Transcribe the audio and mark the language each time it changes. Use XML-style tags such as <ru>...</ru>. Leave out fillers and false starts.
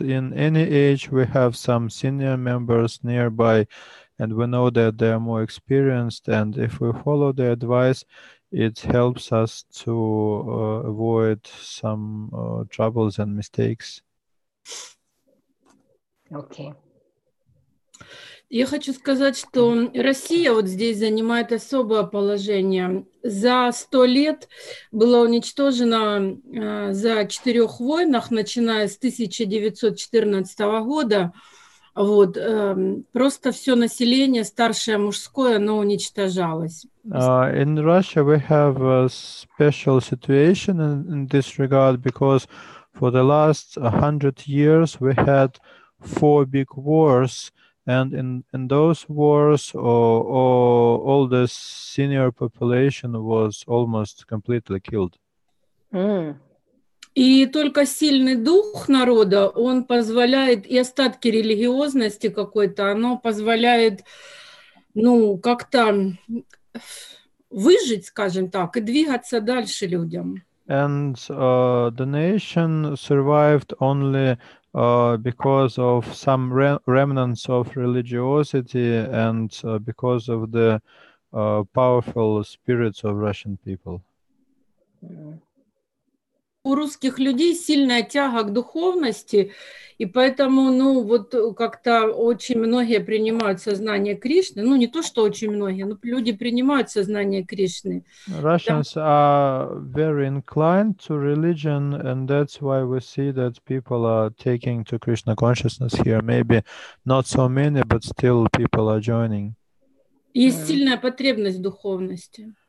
<en>In any age, we have some senior members nearby, and we know that they are more experienced. And if we follow their advice, it helps us to avoid some troubles and mistakes. Okay.</en> <ru>Я хочу сказать, что Россия вот здесь занимает особое положение. За 100 лет было уничтожено за 4 войнах, начиная с 1914 года, вот, просто все население, старшее мужское, оно уничтожалось.</ru> <en>In Russia, we have a special situation in this regard because for the last 100 years, we had 4 big wars. And in those wars, all the senior population was almost completely killed.</en> <ru>И только сильный дух народа, он позволяет, и остатки религиозности какой-то, оно позволяет, как-то выжить, скажем так, и двигаться дальше людям.</ru> <en>And the nation survived only because of some remnants of religiosity and because of the powerful spirits of Russian people.</en> <ru>У русских людей сильная тяга к духовности, и поэтому, как-то очень многие принимают сознание Кришны. Не то, что очень многие, но люди принимают сознание Кришны.</ru> <en>Russians are very inclined to religion, and that's why we see that people are taking to Krishna consciousness here. Maybe not so many, but still people are joining.</en> <ru>Есть сильная потребность в духовности.</ru>